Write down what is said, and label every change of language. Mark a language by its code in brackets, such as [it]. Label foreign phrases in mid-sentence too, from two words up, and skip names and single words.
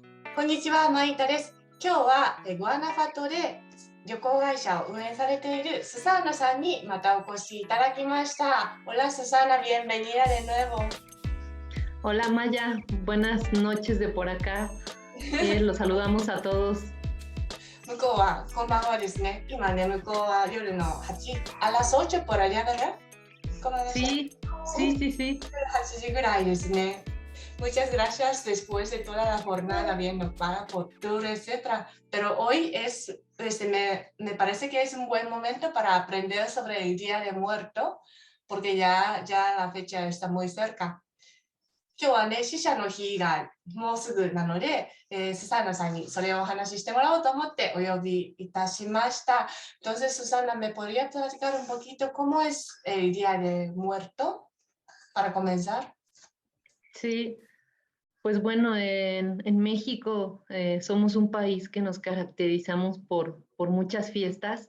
[ja] こんにちは、マイタです。今日はグアナファトで旅行会社を運営されているスサーナさんにまたお越しいただきました。 [es] Hola Susana, bienvenida de nuevo. Hola Maya, buenas noches de por acá. Los saludamos a todos. [ja] 向こうはこんばんはですね。今ね、向こうは夜のあ [es] las 8 por allá, ¿verdad? Sí, sí, sí, sí. [ja] 8 時ぐらいですね。 [es] Muchas gracias después de toda la jornada bien ocupada por tour, etcétera. Pero hoy me parece que es un buen momento para aprender sobre el Día de Muerto, porque ya la fecha está muy cerca. [ja] 今日はね、死者の日がもうすぐなので、スサーナさんにそれをお話ししてもらおうと思ってお呼びいたしました。 [es] Entonces, Susana, ¿me podría platicar un poquito cómo es el Día de Muerto para comenzar? Sí, pues bueno, en México somos un país que nos caracterizamos por muchas fiestas.